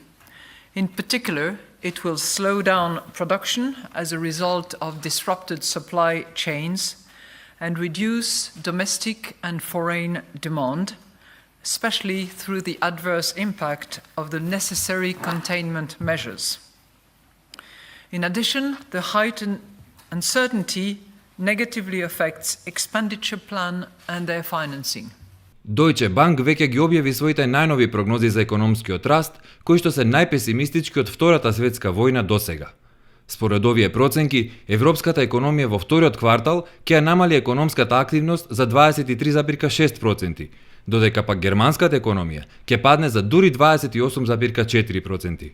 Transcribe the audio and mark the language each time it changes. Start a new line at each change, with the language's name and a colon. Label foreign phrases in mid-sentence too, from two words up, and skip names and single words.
English: In particular, it will slow down production as a result of disrupted supply chains and reduce domestic and foreign demand, especially through the adverse impact of the necessary containment measures. In addition, the heightened uncertainty negatively affects expenditure plan and their financing.
Macedonian: Deutsche Bank веќе ги објави своите најнови прогнози за економскиот раст, кои што се најпесимистички од Втората светска војна досега. Според овие проценки, европската економија во вториот квартал ќе намали економската активност за 23,6%, додека пак германската економија ќе падне за дури 28,4%.